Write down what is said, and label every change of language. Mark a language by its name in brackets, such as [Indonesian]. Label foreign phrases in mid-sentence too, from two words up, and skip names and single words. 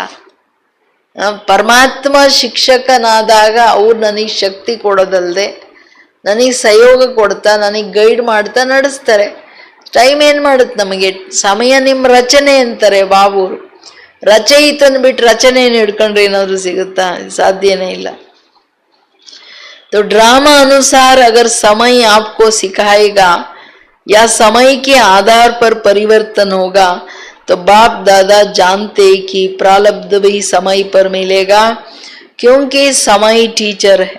[Kannada] ಪರಮಾತ್ಮ ಶಿಕ್ಷಕನಾದಾಗ ಅವ್ರು ನನಗೆ ಶಕ್ತಿ ಕೊಡೋದಲ್ದೆ ನನಗೆ ಸಹಯೋಗ ಕೊಡ್ತಾ, ನನಗೆ ಗೈಡ್ ಮಾಡ್ತಾ ನಡೆಸ್ತಾರೆ. ಟೈಮ್ ಏನು ಮಾಡುತ್ತೆ ನಮಗೆ? ಸಮಯ ನಿಮ್ಮ ರಚನೆ ಅಂತಾರೆ ಬಾಬೂರು. ರಚಯಿತನ್ ಬಿಟ್ಟು ರಚನೆಯನ್ನು ಹಿಡ್ಕೊಂಡ್ರೆ ಏನಾದ್ರು ಸಿಗುತ್ತಾ? ಸಾಧ್ಯನೇ ಇಲ್ಲ. [Hindi] तो ड्रामा अनुसार अगर समय आपको सिखाएगा या समय के आधार पर परिवर्तन होगा तो बाप दादा जानते कि प्रारब्ध भी समय पर मिलेगा, क्योंकि समय टीचर है.